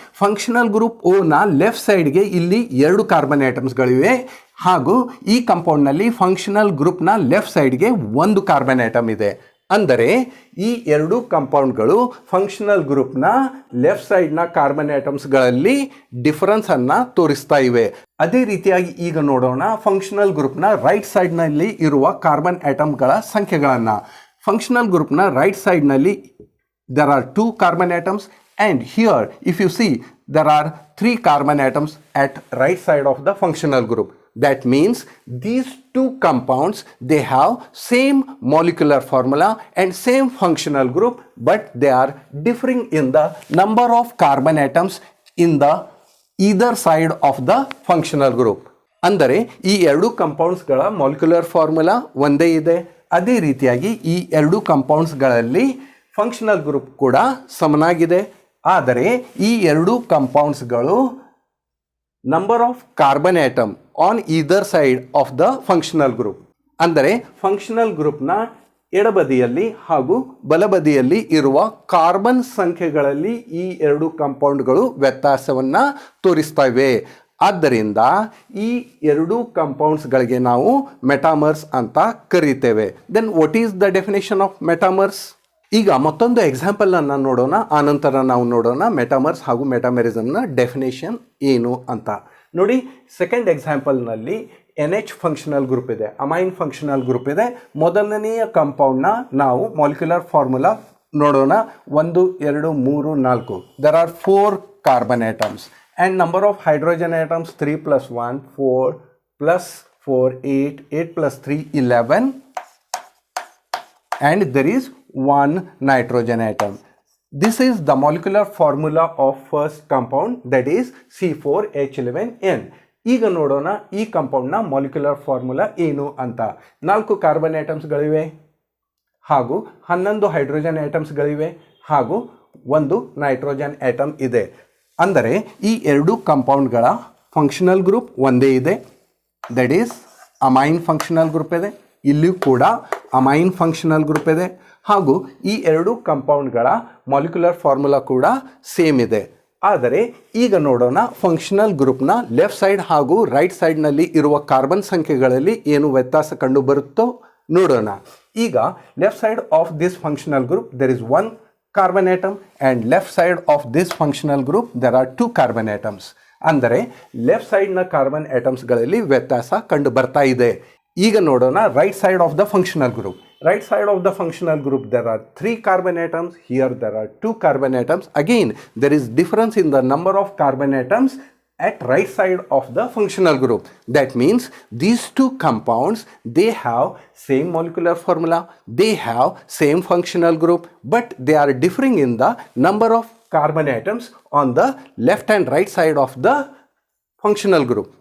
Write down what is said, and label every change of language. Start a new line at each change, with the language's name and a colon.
Kannada: Functional group ಓನ left ಸೈಡ್ಗೆ ಇಲ್ಲಿ 2 carbon ಆಟಮ್ಸ್ಗಳಿವೆ ಹಾಗೂ ಈ ಕಂಪೌಂಡ್ನಲ್ಲಿ ಫಂಕ್ಷನಲ್ ಗ್ರೂಪ್ನ ಲೆಫ್ಟ್ ಸೈಡ್ಗೆ 1 ಕಾರ್ಬನ್ ಆಟಮ್ ಇದೆ. ಅಂದರೆ ಈ ಎರಡು ಕಂಪೌಂಡ್ಗಳು ಫಂಕ್ಷನಲ್ ಗ್ರೂಪ್ನ ಲೆಫ್ಟ್ ಸೈಡ್ನ ಕಾರ್ಬನ್ ಆಟಮ್ಸ್ಗಳಲ್ಲಿ ಡಿಫರೆನ್ಸನ್ನು ತೋರಿಸ್ತಾ ಇವೆ. ಅದೇ ರೀತಿಯಾಗಿ ಈಗ ನೋಡೋಣ ಫಂಕ್ಷನಲ್ ಗ್ರೂಪ್ನ ರೈಟ್ ಸೈಡ್ನಲ್ಲಿ ಇರುವ ಕಾರ್ಬನ್ ಆಟಮ್ಗಳ ಸಂಖ್ಯೆಗಳನ್ನು. ಫಂಕ್ಷನಲ್ ಗ್ರೂಪ್ನ ರೈಟ್ ಸೈಡ್ನಲ್ಲಿ
English: there are 2 carbon atoms and here if you see there are 3 carbon atoms at right side of the functional group. That means these 2 compounds, they have same molecular formula and same functional group, but they are differing in the number of carbon atoms in the either side of the functional group.
Kannada: ಅಂದರೆ ಈ ಎರಡು ಕಂಪೌಂಡ್ಸ್ಗಳ molecular formula ಒಂದೇ ಇದೆ. ಅದೇ ರೀತಿಯಾಗಿ ಈ ಎರಡು ಕಂಪೌಂಡ್ಸ್ಗಳಲ್ಲಿ functional group ಕೂಡ ಸಮನಾಗಿದೆ. ಆದರೆ ಈ ಎರಡು ಕಂಪೌಂಡ್ಸ್ಗಳು
English: number of carbon atom on either side of the functional group,
Kannada: ಅಂದರೆ ಫಂಕ್ಷನಲ್ ಗ್ರೂಪ್ನ ಎಡಬದಿಯಲ್ಲಿ ಹಾಗೂ ಬಲಬದಿಯಲ್ಲಿ ಇರುವ ಕಾರ್ಬನ್ ಸಂಖ್ಯೆಗಳಲ್ಲಿ ಈ ಎರಡು ಕಂಪೌಂಡ್ಗಳು ವ್ಯತ್ಯಾಸವನ್ನು ತೋರಿಸ್ತವೆ. ಆದ್ದರಿಂದ ಈ ಎರಡು ಕಂಪೌಂಡ್ಸ್ಗಳಿಗೆ ನಾವು ಮೆಟಾಮರ್ಸ್ ಅಂತ ಕರೀತೇವೆ.
English: Then what is the definition of metamers?
Kannada: ಈಗ ಮತ್ತೊಂದು ಎಕ್ಸಾಂಪಲನ್ನು ನೋಡೋಣ, ಆನಂತರ ನಾವು ನೋಡೋಣ ಮೆಟಾಮರ್ಸ್ ಹಾಗೂ ಮೆಟಾಮೆರಿಸಮ್ನ ಡೆಫಿನೇಷನ್ ಏನು ಅಂತ. ನೋಡಿ, ಸೆಕೆಂಡ್ ಎಕ್ಸಾಂಪಲ್ನಲ್ಲಿ NH ಫಂಕ್ಷನಲ್ ಗ್ರೂಪ್ ಇದೆ, ಅಮೈನ್ ಫಂಕ್ಷನಲ್ ಗ್ರೂಪ್ ಇದೆ. ಮೊದಲನೆಯ ಕಂಪೌಂಡ್ನ ನಾವು ಮಾಲಿಕ್ಯುಲರ್ ಫಾರ್ಮುಲಾ ನೋಡೋಣ.
English: 1 2 3 4 there are 4 carbon atoms and number of hydrogen atoms 3 plus 1 4 plus 4 8 8 plus 3 11 and there is 1 nitrogen atom. This is the molecular formula of first compound, that is C4H11N.
Kannada: ಈಗ ನೋಡೋಣ ಈ ಕಂಪೌಂಡ್ನ molecular formula ಏನು ಅಂತ. 4 carbon ಆಟಮ್ಸ್ಗಳಿವೆ ಹಾಗೂ 11 hydrogen ಆಟಮ್ಸ್ಗಳಿವೆ ಹಾಗೂ 1 nitrogen atom ಇದೆ. ಅಂದರೆ ಈ ಎರಡು ಕಂಪೌಂಡ್ಗಳ ಫಂಕ್ಷನಲ್ ಗ್ರೂಪ್ ಒಂದೇ ಇದೆ,
English: that is
Kannada: amine functional group ಇದೆ. ಇಲ್ಲಿಯೂ ಕೂಡ ಅಮೈನ್ ಫಂಕ್ಷನಲ್ ಗ್ರೂಪ್ ಇದೆ ಹಾಗೂ ಈ ಎರಡು ಕಂಪೌಂಡ್ಗಳ ಮಾಲಿಕ್ಯುಲರ್ ಫಾರ್ಮುಲಾ ಕೂಡ ಸೇಮ್ ಇದೆ. ಆದರೆ ಈಗ ನೋಡೋಣ ಫಂಕ್ಷನಲ್ ಗ್ರೂಪ್ನ ಲೆಫ್ಟ್ ಸೈಡ್ ಹಾಗೂ ರೈಟ್ ಸೈಡ್ನಲ್ಲಿ ಇರುವ ಕಾರ್ಬನ್ ಸಂಖ್ಯೆಗಳಲ್ಲಿ ಏನು ವ್ಯತ್ಯಾಸ ಕಂಡು ಬರುತ್ತೋ ನೋಡೋಣ.
English: ಈಗ left side of this functional group there is one carbon atom and left side of this functional group there are two carbon atoms.
Kannada: ಅಂದರೆ ಲೆಫ್ಟ್ ಸೈಡ್ನ ಕಾರ್ಬನ್ ಆಟಮ್ಸ್ಗಳಲ್ಲಿ ವ್ಯತ್ಯಾಸ ಕಂಡು ಬರ್ತಾ ಇದೆ. ಈಗ ನೋಡೋಣ
English: Right side of the functional group. Right side of the functional group there are 3 carbon atoms, here there are 2 carbon atoms. Again there is difference in the number of carbon atoms at right side of the functional group. That means these two compounds, they have same molecular formula, they have same functional group, but they are differing in the number of carbon atoms on the left and right side of the functional group.